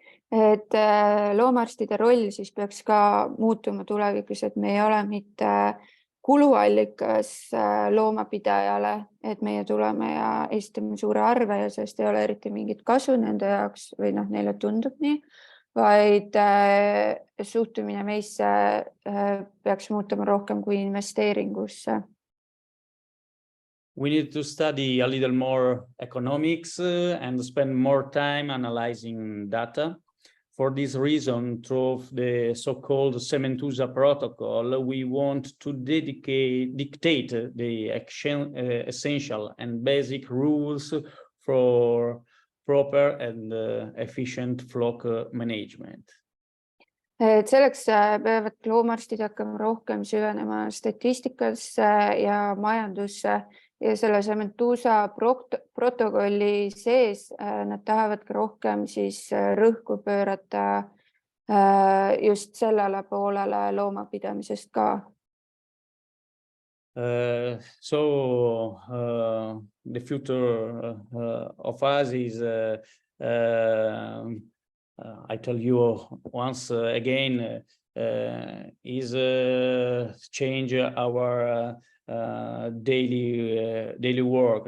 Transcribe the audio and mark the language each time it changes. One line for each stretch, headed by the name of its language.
Estonian: Et loomaarstide roll siis peaks ka muutuma tulevikus, et me ei ole mitte kuluallikas loomapidajale, et meie tuleme ja esitame suure arve ja sellest ei ole eriti mingit kasu nende jaoks või neile tundub nii, vaid suhtumine meisse peaks muutuma rohkem kui investeeringusse.
English: We need to study a little more economics and spend more time analyzing data. For this reason, through the so-called Seemendamise protocol, we want to dictate the essential and basic rules for proper and efficient flock management.
Estonian: Et selleks peavad loomaarstid hakkama rohkem süvenema statistikasse ja majandusse ja selle Seemendamise protokolli sees nad tahavad ka rohkem siis rõhku pöörata just sellele poolele loomapidamisest ka.
English: So the future of us is I tell you once again is change our daily work.